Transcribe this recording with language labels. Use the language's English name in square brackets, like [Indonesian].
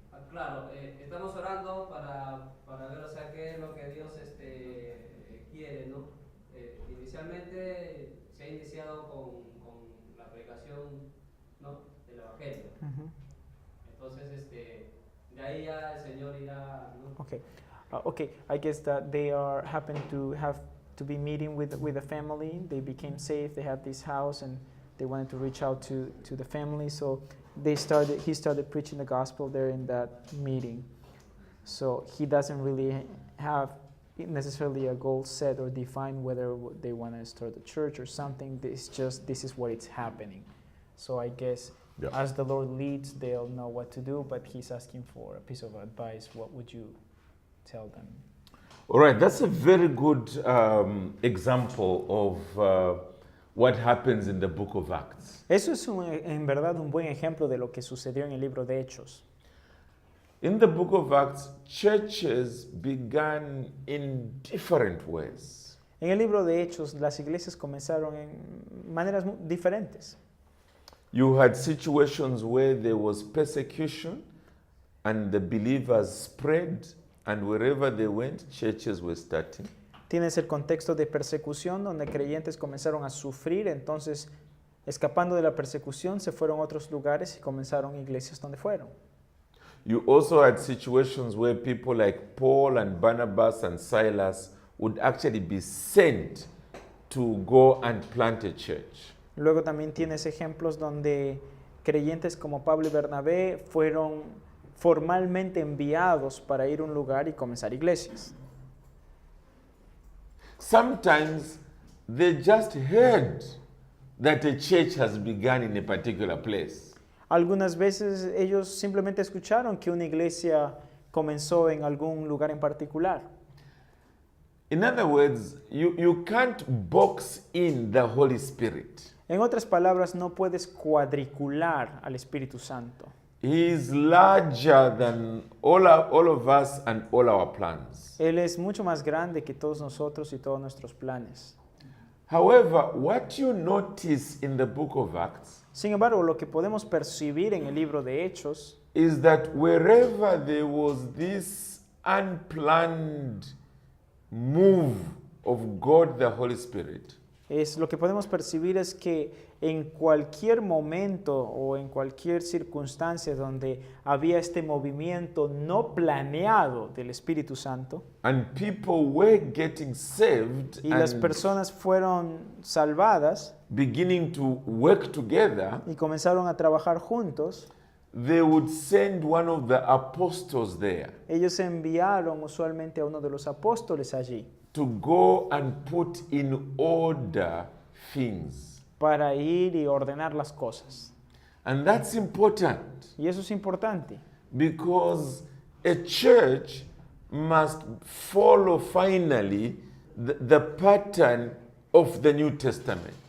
[Spanish] Claro, estamos orando para ver, o sea, qué es lo que Dios quiere, ¿no? Inicialmente se ha iniciado con la predicación, ¿no?, del Evangelio. Entonces, de ahí ya el Señor irá, ¿no? [English] Okay. Okay, I guess that they happen to have to be meeting with a family. They became saved, they had this house, and they wanted to reach out to the family, so he started preaching the gospel there in that meeting. So he doesn't really have necessarily a goal set or define whether they want to start a church or something. This is what it's happening. So I guess as the Lord leads, they'll know what to do, but he's asking for a piece of advice. What would you tell them? All right, that's a very good example of what happens in the book of Acts. [Spanish] Eso es en verdad un buen ejemplo de lo que sucedió en el libro de Hechos. [English] In the book of Acts, churches began in different ways. [Spanish] En el libro de Hechos, las iglesias comenzaron en maneras diferentes. [English] You had situations where there was persecution and the believers spread, and wherever they went, churches were starting. [Spanish] Tienes el contexto de persecución donde creyentes comenzaron a sufrir, entonces escapando de la persecución se fueron a otros lugares y comenzaron iglesias donde fueron. [English] You also had situations where people like Paul and Barnabas and Silas would actually be sent to go and plant a church. [Spanish] Luego también tienes ejemplos donde creyentes como Pablo y Bernabé fueron formalmente enviados para ir a un lugar y comenzar iglesias. [English] Sometimes they just heard that a church has begun in a particular place. [Spanish] Algunas veces ellos simplemente escucharon que una iglesia comenzó en algún lugar en particular. [English] In other words, you can't box in the Holy Spirit. [Spanish] En otras palabras, no puedes cuadricular al Espíritu Santo. [English] He is larger than all of us and all our plans. [Spanish] Él es mucho más grande que todos nosotros y todos nuestros planes. [English] However, what you notice in the book of Acts [Spanish] Sin embargo, lo que podemos percibir en el libro de Hechos [English] is that wherever there was this unplanned move of God the Holy Spirit, [Spanish] lo que podemos percibir es que en cualquier momento o en cualquier circunstancia donde había este movimiento no planeado del Espíritu Santo [English] and people were getting saved [Spanish] y las [English] and [Spanish] personas fueron salvadas [English] beginning to work together, [Spanish] y comenzaron a trabajar juntos, [English] they would send one of the apostles there [Spanish] ellos enviaron usualmente a uno de los apóstoles allí [English] to go and put in order things. [Spanish] para ir y ordenar las cosas. [English] And that's important [Spanish] Y eso es importante, [English] because a church must follow finally the pattern of the New Testament.